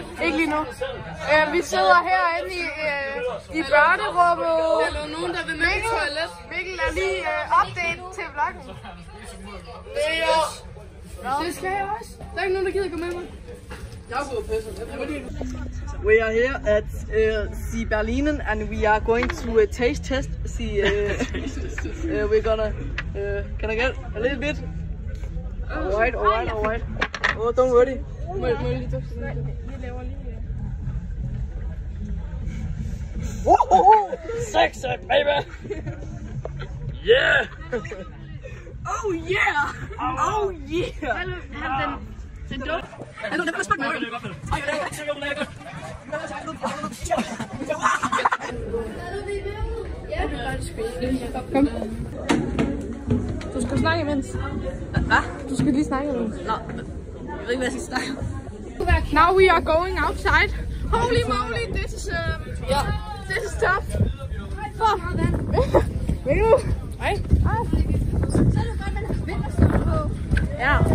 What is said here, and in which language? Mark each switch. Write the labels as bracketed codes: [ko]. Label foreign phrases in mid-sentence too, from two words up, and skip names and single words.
[da] Ikke lige nu. Vi sidder herinde i børnerummet. Er der nogen, der vil med på toilet? Mikkel er lige update til vloggen. Det skal jeg også. Der er ikke nogen, der gider gå med mig. Jeg er gået og pisser. [en] We are here at the Berlinen and we are going to taste test. We're gonna. Can I get a little bit? Alright. Oh, don't worry. [da] Må jeg lige dufte? Vi laver lige. [en] Sexy, baby! Yeah! Oh yeah! Oh yeah! [da] Den duft. Hallo, den kan smage noget. Kom. Du skal snakke imens. Hvad? Du skal lige snakke imens. Nå, jeg ved ikke, hvad jeg skal snakke. [en] Now we are going outside. Holy moly, this is tough. [da] Mikkel. Hej. Ja.